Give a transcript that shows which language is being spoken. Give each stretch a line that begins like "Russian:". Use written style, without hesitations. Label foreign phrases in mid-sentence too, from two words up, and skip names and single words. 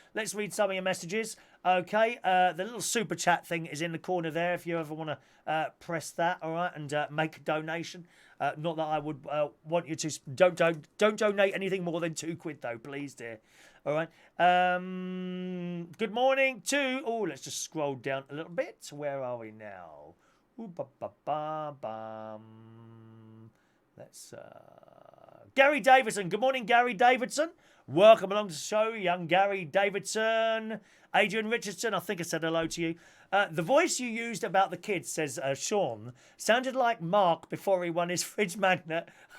English: Let's read some of your messages. Okay, the little super chat thing is in the corner there if you ever want to press that, all right, and make a donation. Not that I would want you to. Don't donate anything more than £2 though, please, dear. All right. Good morning to. Oh, let's just scroll down a little bit. Where are we now? Ooh, ba ba ba bum. Let's. Gary Davidson. Good morning, Gary Davidson. Welcome along to the show, young Gary Davidson. Adrian Richardson, I think I said hello to you. The voice you used about the kids, says Sean, sounded like Mark before he won his fridge magnet.